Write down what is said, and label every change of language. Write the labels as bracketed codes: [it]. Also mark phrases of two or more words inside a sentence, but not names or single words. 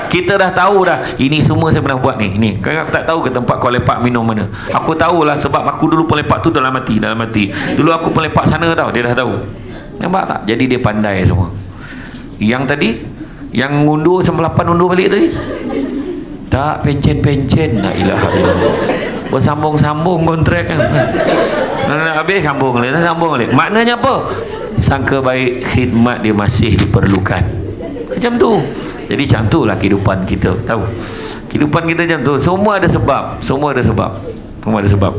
[ms] Kita dah tahu dah, ini semua saya pernah buat ni. Kan aku tak tahu ke tempat kau lepak minum mana. Aku tahulah sebab aku dulu pun lepak tu dalam hati. Dulu aku pun lepak sana tau, dia dah tahu. Nampak tak? Jadi dia pandai semua. Yang tadi, yang undur 98 undur balik tadi, Tak, pencen-pencen. [ar] لا إله إلا الله. [ms] Bersambung-sambung kontrak kan. Nak habis sambung balik, sambung balik. Maknanya apa? Sangka baik, khidmat dia masih diperlukan. Macam tu. Jadi macam tu lah kehidupan kita. Tahu? Kehidupan kita macam tu. Semua ada sebab. Semua ada sebab. Semua ada sebab.